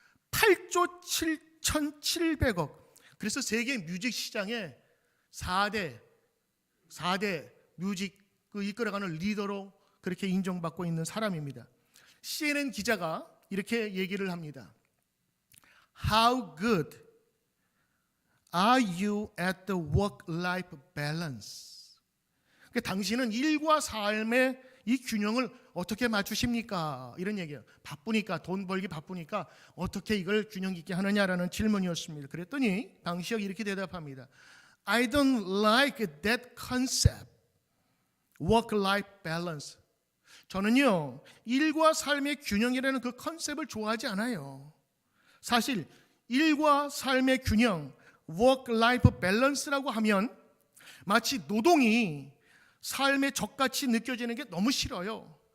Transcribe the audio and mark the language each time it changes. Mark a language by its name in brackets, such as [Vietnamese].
[Korean] 8조 7,700억. 그래서 세계 뮤직 시장에 4대 뮤직을 이끌어가는 리더로 그렇게 인정받고 있는 사람입니다. CNN 기자가 이렇게 얘기를 합니다. [English] How good are you at the work-life balance? [Korean] 당신은 일과 삶의 이 균형을 어떻게 맞추십니까? 이런 얘기예요. 바쁘니까, 돈 벌기 바쁘니까 어떻게 이걸 균형 있게 하느냐라는 질문이었습니다. 그랬더니 방시혁이 이렇게 대답합니다. [English] I don't like that concept, work-life balance. [Korean] 저는요, 일과 삶의 균형이라는 그 컨셉을 좋아하지 않아요. 사실 일과 삶의 균형, work-life balance라고 하면 마치 노동이 삶의 적같이 느껴지는 게 너무 싫어요.